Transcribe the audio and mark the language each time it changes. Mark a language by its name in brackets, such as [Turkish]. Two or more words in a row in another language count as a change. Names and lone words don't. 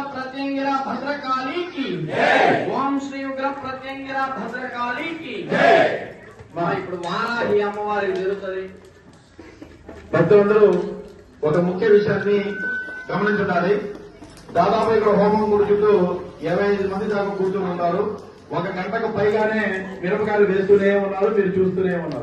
[Hindi] प्रत्यंगिरा भद्रकाली की ओम श्री उग्र प्रत्यंगिरा भद्रकाली की [Telugu] ఇప్పుడు వారాహి అమ్మవారికి జరుగుతుంది. భక్తులందరూ ఒక ముఖ్య విషయాన్ని గమనించుండాలి. దాదాపు ఇక్కడ హోమం గుడి చుట్టూ 25 మంది దాకా కూర్చొని ఉన్నారు. 1 గంటకు పైగానే మిరపకాయలు వేస్తూనే ఉన్నారు, మీరు చూస్తూనే ఉన్నారు.